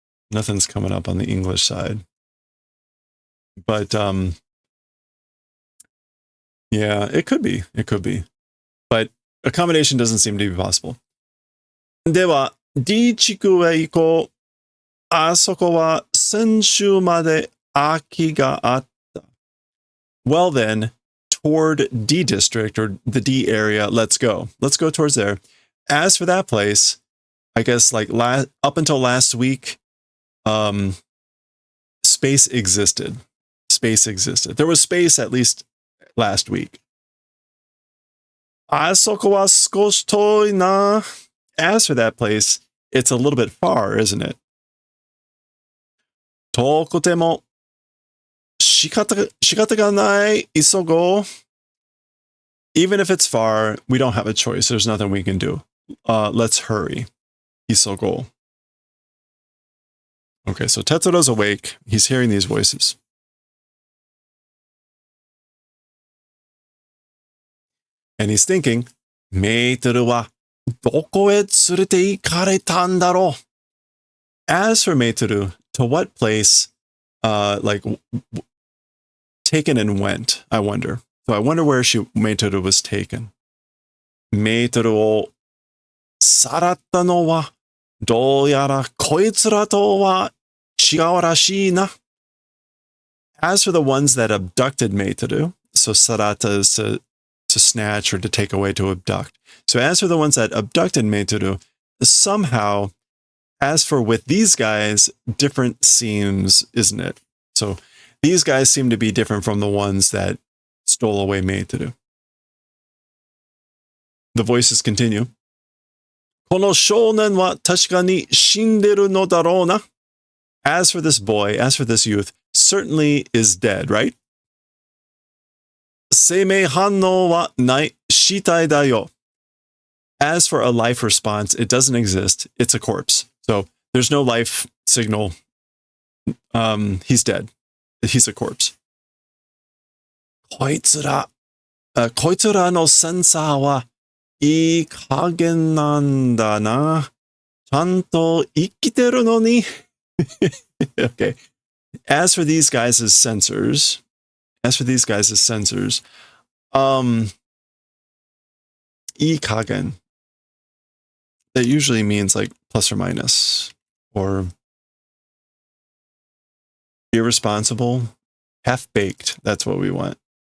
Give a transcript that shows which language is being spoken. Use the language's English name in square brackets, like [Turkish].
[English] Nothing's coming up on the English side. But yeah, it could be. But accommodation doesn't seem to be possible. [Japanese] では、D 地区へ行こう。あそこは先週まで空きがあった. [English] Well then, toward D district or the D area, let's go. Let's go towards there. As for that place, I guess like up until last week, space existed. There was space at least last week. [Japanese] あそこは少し遠いな. [English] As for that place, it's a little bit far, isn't it? [Japanese] 遠くても仕方がない、急ごう. [English] Even if it's far, we don't have a choice. There's nothing we can do. Let's hurry. [Japanese] 急ごう. [English] Okay, so Tetsuro's awake. He's hearing these voices. And he's thinking, [Japanese] メートルはどこへ連れて行かれたんだろう? [English] As for Meitoru, to what place, taken and went, I wonder. So I wonder where Meitoru was taken. [Japanese] Meitoru をさらったのは、どうやらこいつらとは違うらしいな. [English] As for the ones that abducted Meitoru, so sarata is to snatch or to take away, to abduct. So as for the ones that abducted Meitoru, somehow, as for with these guys, different seems, isn't it? So these guys seem to be different from the ones that stole away Meitoru. The voices continue. [Japanese] この少年は確かに死んでるのだろうな. [English] As for this boy, as for this youth, certainly is dead, right? [Japanese] 生命反応はない、死体だよ. [English] As for a life response, it doesn't exist. It's a corpse. So there's no life signal. He's dead. He's a corpse. [Japanese] こいつらのセンサーはいい加減なんだな. ちゃんと生きてるのに. [English] Okay. As for these guys' sensors, ikagen, that usually means like plus or minus, or irresponsible, half-baked. That's what we want.